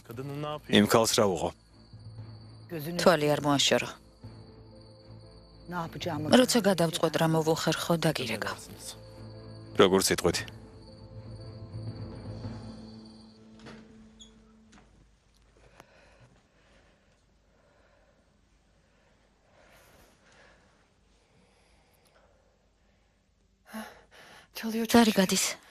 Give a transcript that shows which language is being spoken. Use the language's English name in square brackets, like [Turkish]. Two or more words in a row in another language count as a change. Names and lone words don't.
[Turkish] kadının ne yapıyor? [Georgian] იმ ქალს რა უღო? თვალი არ მოაშორო. [Turkish] Ne yapacağımı [Georgian] როცა გადავწყვეტ რა მოვუხერხო, დაგირეკა. როგორ სიტყვით? ზარი გადის.